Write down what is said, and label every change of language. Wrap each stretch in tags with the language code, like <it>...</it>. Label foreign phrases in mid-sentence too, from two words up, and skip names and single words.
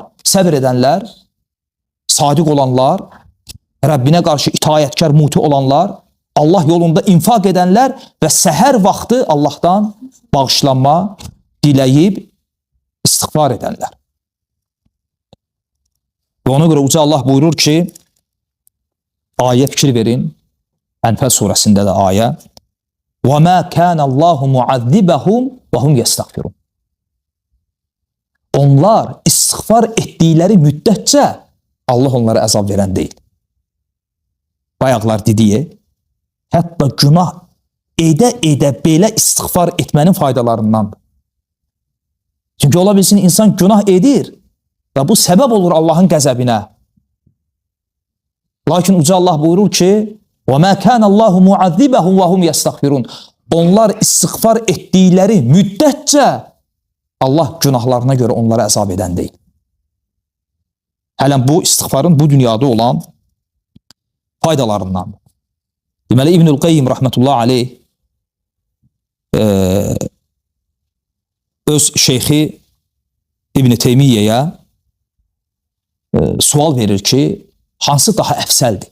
<az>Səbr edənlər, sadiq olanlar, Rəbbinə qarşı itayətkar, muti olanlar, Allah yolunda infaq edənlər və səhər vaxtı Allahdan bağışlanma diləyib istiğfar edənlər. Və ona görə Uca Allah buyurur ki, ayə fikir verin, Ənfəl surəsində də ayə,</az> <ar>وَمَا كَانَ اللّٰهُ مُعَذِّبَهُمْ وَهُمْ يَسْتَغْفِرُونَ</ar> <az>Onlar istiğfar etdikləri müddətcə Allah onlara əzab verən deyil. Bayaqlar dediyi, hətta günah edə belə istiğfar etmənin faydalarındandır. Çünki ola bilsin insan günah edir və bu səbəb olur Allahın qəzəbinə. Lakin Uca Allah buyurur ki,</az> <ar>وَمَا كَانَ اللّٰهُ مُعَذِّبَهُمْ وَهُمْ يَسْتَغْفِرُونَ</ar> <az>Onlar istiğfar etdikləri müddətcə Allah günahlarına görə onlara əzab edən deyil. Hələn bu istiğfarın bu dünyada olan faydalarındandır. Deməli İbnül Qayyim</az> <ar>رحمة الله عليه</ar> <az>öz şeyxi İbn Teymiyyəyə sual verir ki, hansı daha əfsəldir?</az>